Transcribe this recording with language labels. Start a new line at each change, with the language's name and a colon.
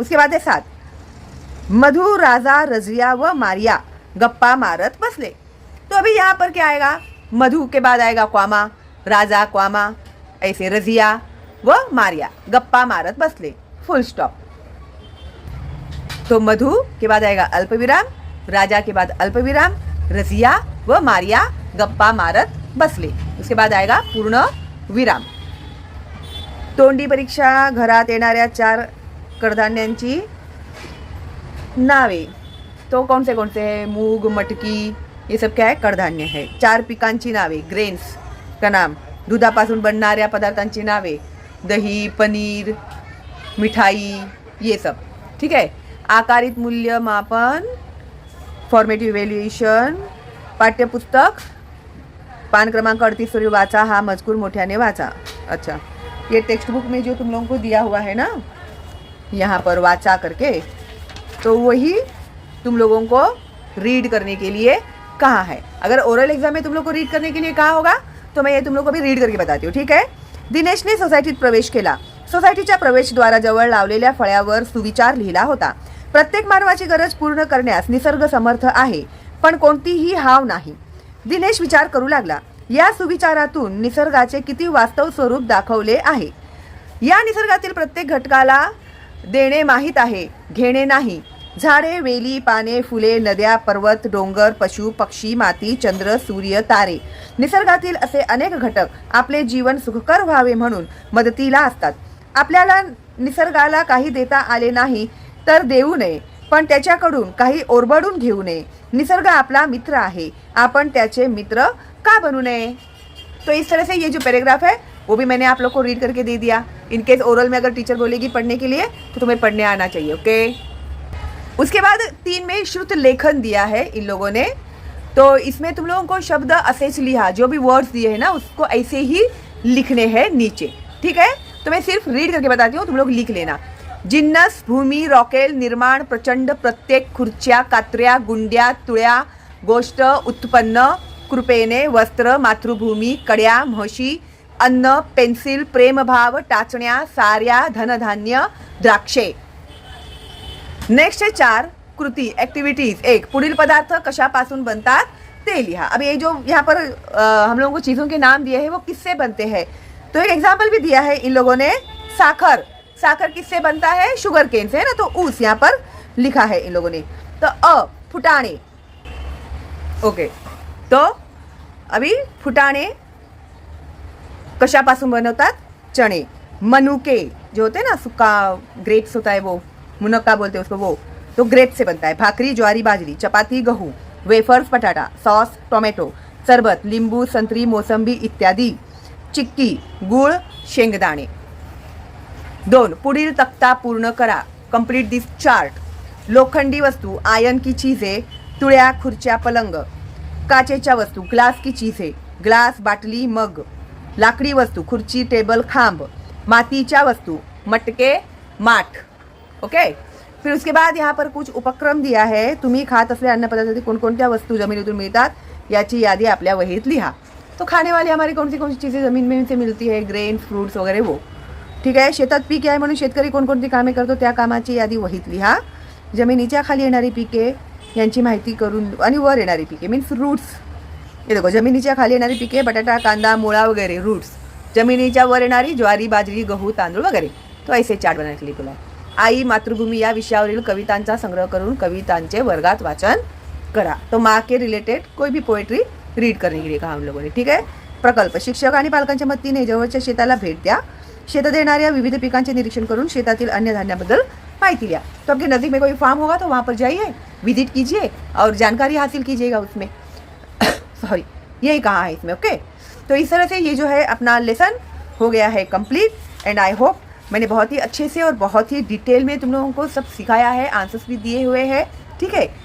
Hindi: उसके बाद है 7,
Marathi: मधु राजा रजिया व मारिया गप्पा मारत बसले,
Hindi: तो अभी यहाँ पर क्या आएगा, मधु के बाद आएगा क्वामा, राजा क्वामा, ऐसे रजिया व मारिया गप्पा मारत बसले, फुल स्टॉप. तो मधु के बाद आएगा अल्पविराम, राजा के बाद अल्पविराम,
Marathi: रजिया व मारिया गप्पा मारत बसले,
Hindi: उसके बाद आएगा पूर्ण विराम.
Marathi: तोंडी परीक्षा, घरात येणाऱ्या 4 कडधान्यांची नावे.
Hindi: तो कौन से हैं?
Marathi: मूग, मटकी, ये सब क्या है? कडधान्य है. 4 पिकांची नावे, ग्रेन्स का नाम. दुधापासून बनणाऱ्या पदार्थांची नावे, दही, पनीर, मिठाई,
Hindi: ये सब. ठीक है.
Marathi: आकारित मूल्यमापन, फॉर्मेटिव्ह इव्हॅल्युएशन, पाठ्यपुस्तक पान क्रमांक 38 पर वाचा, हा मजकूर मोठ्याने वाचा.
Hindi: अच्छा, ये टेक्स्ट बुक में जो तुम लोगों को दिया हुआ है ना, यहाँ पर वाचा करके, तो वही तुम लोगों को रीड करने के लिए कहा है. अगर ओरल एग्जाम में तुम लोग को रीड करने के लिए कहा होगा तो मैं ये तुम लोग को भी रीड करके बताती हूँ.
Marathi: ठीक आहे. दिनेशने सोसायटीत प्रवेश केला. सोसायटीच्या प्रवेशद्वाराजवळ लावलेल्या फळ्यावर सुविचार लिहिला होता. प्रत्येक मानवाची गरज पूर्ण करण्यास निसर्ग समर्थ आहे, पण कोणतीही हाव नाही. दिनेश विचार करू लागला. या सुविचारातून निसर्गाचे किती वास्तव स्वरूप दाखवले आहे. या निसर्गातील प्रत्येक घटकाला देणे माहीत आहे, घेणे नाही. झाडे, वेली, पाने, फुले, नद्या, पर्वत, डोंगर, पशु, पक्षी, माती, चंद्र, सूर्य, तारे, निसर्गातील असे अनेक घटक आपले जीवन सुखकर व्हावे म्हणून मदतीला असतात. आपल्याला निसर्गाला काही देता आले नाही तर देऊ नये, पण त्याच्याकडून काही ओरबडून घेऊ नये. निसर्ग आपला मित्र आहे, आपण त्याचे मित्र का बनू नये.
Hindi: तो इस तरह से ये जो पैराग्राफ है वो भी मैंने आप लोग को रीड करके दे दिया. इनकेस ओरल में अगर टीचर बोलेगी पढ़ने के लिए तो तुम्हें पढ़ने आना चाहिए. ओके. उसके बाद 3 में श्रुत लेखन दिया है इन लोगों ने. तो इसमें तुम लोगों को
Marathi: शब्द असेच लिहा,
Hindi: जो भी वर्ड्स दिए हैं ना उसको ऐसे ही लिखने हैं नीचे. ठीक है. तो मैं सिर्फ रीड करके बताती हूँ, तुम लोग लिख लेना.
Marathi: जिन्नस, भूमी, रॉकेल, निर्माण, प्रचंड, प्रत्येक, खुर्च्या, कात्र्या, गुंड्या, तुळ्या, गोष्ट, उत्पन्न, कृपेने, वस्त्र, मातृभूमी, कड्या, म्हशी, अन्न, पेन्सिल, प्रेमभाव, टाचण्या, साऱ्या, धनधान्य, द्राक्षे.
Hindi: नेक्स्ट है 4 कृती, एक्टिविटीज.
Marathi: 1 पुढील पदार्थ कशापासून बनतात ते लिहा.
Hindi: अब ये जो यहाँ पर हम लोगों को चीज़ों के नाम दिए हैं वो किससे बनते हैं. तो एक एग्जाम्पल भी दिया है इन लोगों ने. साखर, साखर किससे बनता है? शुगर केन से है ना. तो उस यहाँ पर लिखा है इन लोगों ने. तो फुटाणे. ओके.
Marathi: तो अभी फुटाणे कशापासून बनवतात? चणे.
Hindi: मनुके जो होते हैं ना, सूखा ग्रेप्स होता है वो, मुनक्का बोलते हैं उसको, वो तो ग्रेप से बनता है.
Marathi: भाकरी, ज्वारी, बाजरी, चपाती, गहू, वेफर्स, पटाटा, सॉस, टोमॅटो, सरबत, लिंबू, संत्री, मोसंबी इत्यादी. चिक्की, गुळ, शेंगदाणे. 2 पुढील तक्ता पूर्ण करा.
English: Complete this chart.
Marathi: लोखंडी वस्तू,
Hindi: आयन की चीजें,
Marathi: तुळ्या, खुर्च्या, पलंग. काचेच्या वस्तू,
Hindi: ग्लास की चीजें,
Marathi: ग्लास, बाटली, मग. लाकडी वस्तू, खुर्ची, टेबल, खांब. मातीच्या वस्तू, मटके, माठ.
English: Okay.
Hindi: फिर उसके बाद यहाँ पर कुछ उपक्रम दिया है.
Marathi: तुम्ही खात असलेल्या अन्नपदार्थातील कोणकोणत्या वस्तू जमिनीतून मिळतात याची यादी आपल्या वहीत लिहा.
Hindi: तो खाने वाली हमारी कौन सी चीज़ें ज़मीन में से मिलती है, ग्रेन, फ्रूट्स वगैरह वो.
Marathi: ठीक आहे. शेतात पीक आहे म्हणून शेतकरी कोणकोणती कामे करतो त्या कामाची यादी वहीत लिहा. जमिनीच्या खाली येणारी पिके यांची माहिती करून, आणि वर येणारी पिके
English: Means roots.
Marathi: हे देखो, जमिनीच्या खाली येणारी पिके बटाटा, कांदा, मुळा वगैरे रूट्स. जमिनीच्या वर येणारी ज्वारी, बाजरी, गहू, तांदूळ वगैरे.
Hindi: तो ऐसे चार्ट बनाने के लिए बोला.
Marathi: आई, मातृभूमी या विषयावरील कवितांचा संग्रह करून कवितांचे वर्गात वाचन करा.
Hindi: तो माँ के रिलेटेड कोई भी पोएट्री रीड करने के लिए कहा हम लोगों ने. ठीक है.
Marathi: प्रकल्प, शिक्षक आणि पालकांच्या मदतीने जवळच्या शेताला भेट द्या. शेतात येणाऱ्या विविध पिकांचे निरीक्षण करून शेतातील अन्य धान्याबद्दल माहिती लिया.
Hindi: तो आपके नज़दीक में कोई फार्म होगा तो वहाँ पर जाइए, विजिट कीजिए और जानकारी हासिल कीजिएगा उसमें. सॉरी, यही कहा है इसमें. ओके. तो इस तरह से ये जो है अपना लेसन हो गया है कंप्लीट. एंड आई होप मैंने बहुत ही अच्छे से और बहुत ही डिटेल में तुम लोगों को सब सिखाया है, आंसर्स भी दिए हुए हैं. ठीक है.